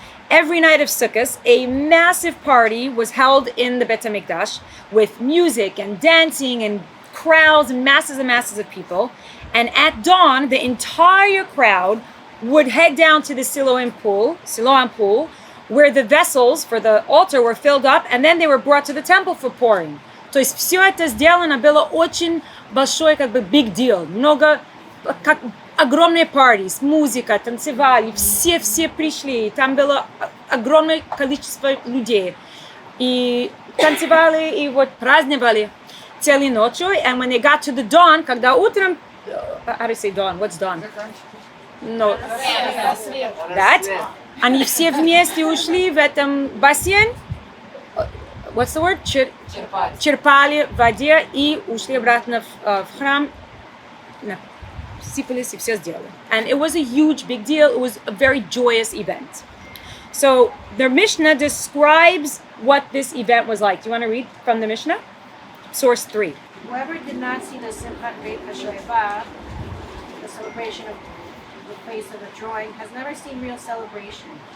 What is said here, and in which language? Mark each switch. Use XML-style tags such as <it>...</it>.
<en>Every night of Sukkot, a massive party was held in the Bet HaMikdash with music and dancing and crowds and masses of people. And at dawn, the entire crowd would head down to the Siloam pool, where the vessels for the altar were filled up, and then they were brought to the temple for pouring.</en> <ru>То есть все это сделано было очень большой,</ru> <en>big deal.</en> <ru>Много, как огромные parties, музыка, танцевали, все пришли. Там было огромное количество людей. И танцевали, и вот праздновали целой ночью.</ru> <en>And when they got to the dawn,</en> <ru>когда утром,</ru> <en>how do you say dawn? What's dawn? No. That.</en> <ru>Они все вместе ушли в этом бассейн.</ru> <en>What's the word?</en> <ru>Черпали в воде и ушли обратно в храм. Сыпались и все сделали.</ru> <en>And it was a huge, big deal. It was a very joyous event. So the Mishnah describes what this event was like. Do you want to read from the Mishnah? Source 3. Whoever did not see the Simchat Beit HaShoeva, the celebration of the place of the drawing, has never seen real celebration.</en>